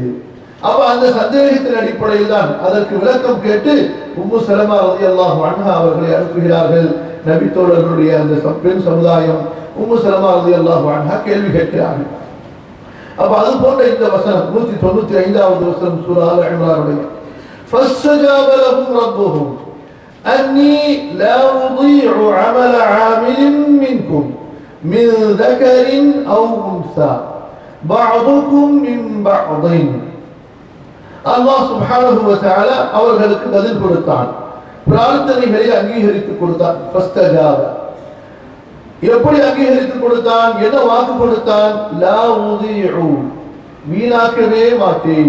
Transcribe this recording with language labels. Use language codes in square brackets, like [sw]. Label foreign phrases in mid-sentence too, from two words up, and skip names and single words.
[ta] அப்ப அந்த சந்தேகத்தின் அடிப்படையில் தான் அதற்கு விளக்கம் கேட்டு உம்மு சலமா [ar] رضي الله عنها [ta] அவர்களை அனுப்புகிறார்கள். நபி தோழர்களுடைய அந்த பெண் சமுதாயம் உம்மு சலமா [ar] رضي الله عنها [ta] கேள்வி கேட்கிறார்கள். அப்ப அது போன்ற இந்த வசனம் 195வது வசனம் சூரா ஆல இம்ரானுடைய [ar] فَاسْتَجَابَ لَهُمْ رَبُّهُمْ أَنِّي لَا أُضِيعُ عَمَلَ عَامِلٍ مِّنكُمْ مِنْ ذَكَرٍ أَوْ أُنْثَى بَعْضُكُمْ مِنْ بَعْضٍ. الله سبحانه وتعالى [ta] அவர்களுக்கு பதில் கொடுத்தான், பிரார்த்தனைகளை அங்கீகரித்து கொடுத்தான். ஃபஸ்தஜாப, எப்படி அங்கீகரித்து கொடுத்தான்? என்ன வாக்கு கொடுத்தான்? [ar] لا أضيع, [ta] வீணாக்கவே மாட்டேன்.